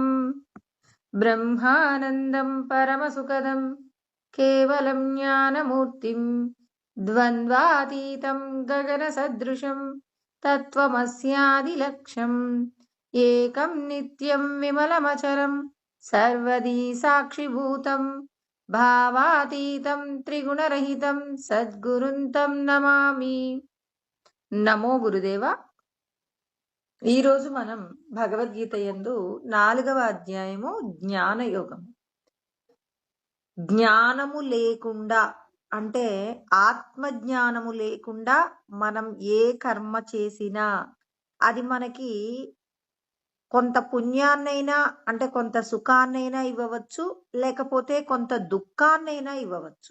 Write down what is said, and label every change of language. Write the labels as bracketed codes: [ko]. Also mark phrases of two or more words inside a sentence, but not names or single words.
[sa] ब्रह्मानन्दं परमसुखदं केवलं ज्ञानमूर्तिं द्वन्द्वातीतं गगनसदृशं तत्त्वमस्यादिलक्ष्यम् एकं नित्यं विमलमचरं सर्वदी साक्षिभूतं भावातीतं त्रिगुणरहितं सद्गुरुं तं नमामि। नमो गुरुदेवा। [te] ఈరోజు మనం భగవద్గీత యందు 4వ అధ్యాయము జ్ఞానయోగం. జ్ఞానము లేకుండా అంటే ఆత్మజ్ఞానము లేకుండా మనం ఏ కర్మ చేసినా అది మనకి కొంత పుణ్యాన్నైనా అంటే కొంత సుఖాన్నైనా ఇవ్వవచ్చు, లేకపోతే కొంత దుఃఖాన్నైనా ఇవ్వవచ్చు.